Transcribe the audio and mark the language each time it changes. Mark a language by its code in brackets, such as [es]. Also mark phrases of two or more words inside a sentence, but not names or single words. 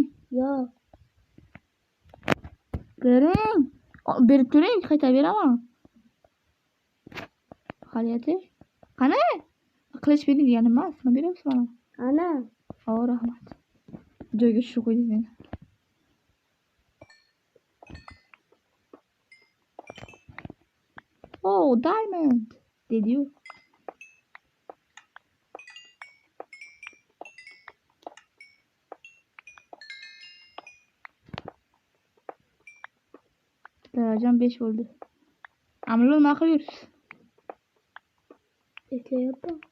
[uz] Yo'q. Bering. Berib turing, qaytarib beraman. Xaliyati. Qani? Qilich bering deganim emas, nima beryapsiz mana? Ana. Rahmat. Joyga tushib qo'ydingiz meni. [en] Oh, diamond. Did you? [uz] Darajam 5 bo'ldi. Amlo nima qilasiz? Eslayapman.